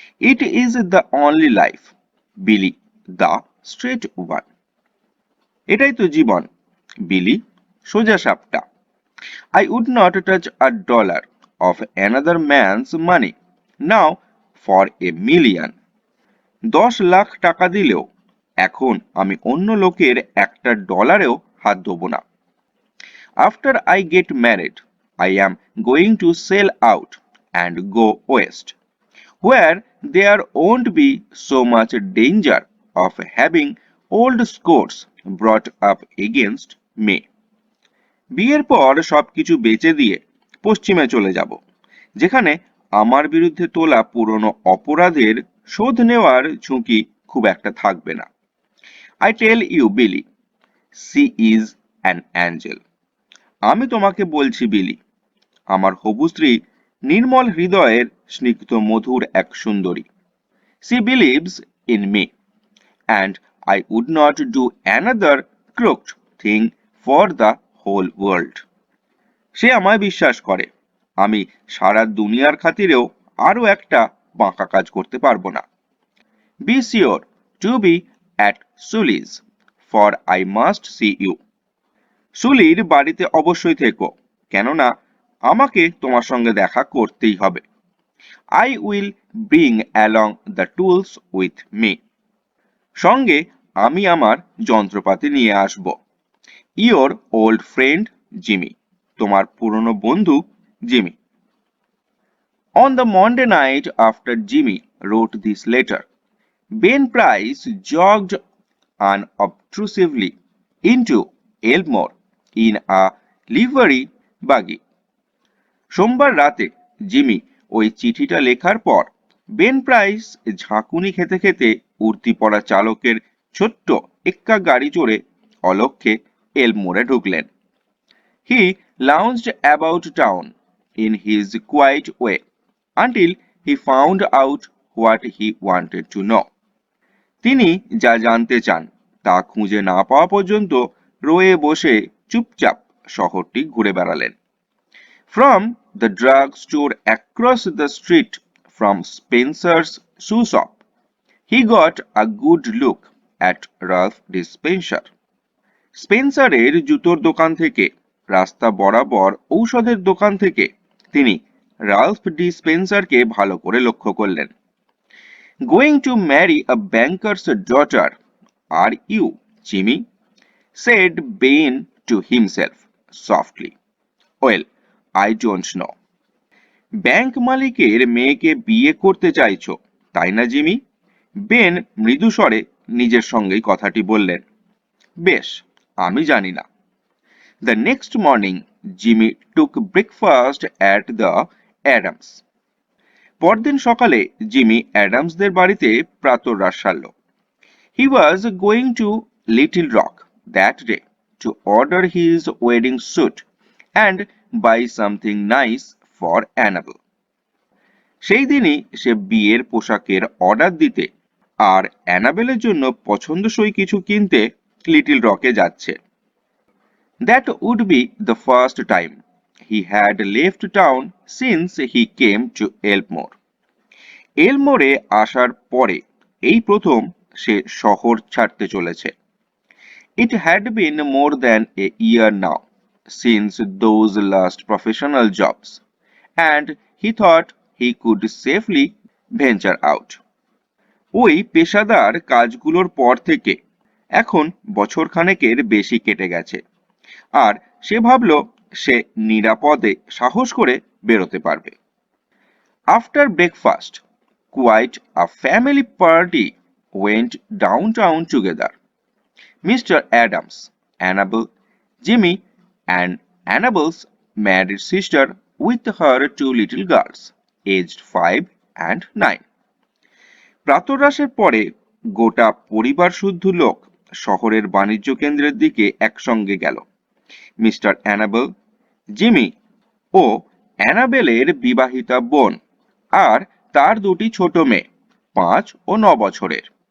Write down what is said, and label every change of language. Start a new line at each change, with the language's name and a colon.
English: It is the only life, Billy, the straight one.
Bangla: এটাই তো জীবন, বিলি, সোজা সাপটা।
English: I would not touch $1 of another man's money now for $1,000,000.
Bangla: 10 lakh টাকা দিলেও এখন আমি অন্য লোকের একটা ডলারেও হাত দেব না।
English: After I get married, I am going to sell out and go west, where there won't be so much danger of having old scores brought up against me.
Bangla: বিয়ের পর সবকিছু বেচে দিয়ে পশ্চিমে চলে যাব, যেখানে আমার বিরুদ্ধে তোলা পুরনো অপরাধের শোধ নেওয়ার ঝুঁকি খুব একটা থাকবে না।
English: I tell you, Billy, she is an angel.
Bangla: আমি তোমাকে বলছি বিলি, আমার হবু স্ত্রী নির্মল হৃদয়ের স্নিগ্ধ মধুর এক সুন্দরী।
English: She believes in me, and I would not do another crooked thing for the whole world.
Bangla: সে আমায় বিশ্বাস করে, আমি সারা দুনিয়ার খাতিরেও আরো একটা বাঁকা কাজ করতে পারবো না।
English: Be sure to be at Sully's, for I must see you.
Bangla: সুলির বাড়িতে অবশ্যই থেকো, কেননা আমাকে তোমার সঙ্গে দেখা করতেই হবে।
English: I will bring along the tools with me.
Bangla: সঙ্গে আমি আমার যন্ত্রপাতি নিয়ে আসব।
English: Your old friend Jimmy.
Bangla: তোমার পুরনো বন্ধু Jimmy.
English: On the Monday night after Jimmy wrote this letter, Ben Price jogged unobtrusively into Elmore in a livery buggy.
Bangla: সোমবার রাতে জিমি ওই চিঠিটা লেখার পর বেন প্রাইস ঝাঁকুনি খেতে খেতে উর্দি পড়া চালকের ছোট্ট এক্কা গাড়ি চড়ে অলক্ষ্যে এলমোরে ঢুকলেন।
English: He lounged about town in his quiet way until he found out what he wanted to know.
Bangla: তিনি যা জানতে চান তা খুঁজে না পাওয়া পর্যন্ত রোয়ে বসে চুপচাপ শহরটি ঘুরে বেড়ালেন।
English: From the drugstore across the street from Spencer's shoe shop, he got a good look at Ralph Dispenser.
Bangla: স্পেন্সারের জুতোর দোকান থেকে, রাস্তা বরাবর ঔষধের দোকান থেকে তিনি রালফ ডিসপেন্সারকে ভালো করে লক্ষ্য করলেন।
English: Going to marry a banker's daughter, are you, Jimmy? Said Ben to himself softly. Well, I don't know.
Bangla: Bank মালিকের মেয়েকে বিয়ে করতে চাইছো, তাই না জিমি? বেন মৃদু স্বরে নিজের সঙ্গেই কথাটি বললেন। বেশ, আমি জানি না।
English: The next morning, Jimmy took breakfast at the Adams.
Bangla: পরদিন সকালে জিমি অ্যাডামসদের বাড়িতে প্রাতরাশ সারল।
English: He was going to Little Rock that day to order his wedding suit and buy something nice for Annabel.
Bangla: সেই দিনই সে বিয়ের পোশাকের অর্ডার দিতে আর অ্যানাবেলের জন্য পছন্দসই কিছু কিনতে লিটল রকে যাচ্ছে।
English: That would be the first time he had left town since he came to Elmore.
Bangla: এলমোরে আসার পরে এই প্রথম সে শহর ছাড়তে চলেছে।
English: It had been more than a year now since those last professional jobs, and he thought he could safely venture out.
Bangla: ওই পেশাদার কাজগুলোর পর থেকে এখন বছরখানেকের বেশি কেটে গেছে, আর সে ভাবল সে নিরাপদে সাহস করে বেরোতে পারবে।
English: After breakfast, quite a family party went downtown together. Mr. Adams, Annabel, Jimmy, and Annabel's married sister with her two little girls, aged 5 and 9.
Bangla: প্রাতরাশের পরে গোটা পরিবার শুদ্ধ লোক শহরের বাণিজ্য কেন্দ্রের দিকে একসঙ্গে গেল। মিস্টার অ্যানাবেল, জিমি ও অ্যানাবেলের বিবাহিতা বোন আর তার দুটি ছোট মেয়ে 5 ও 9 বছরের।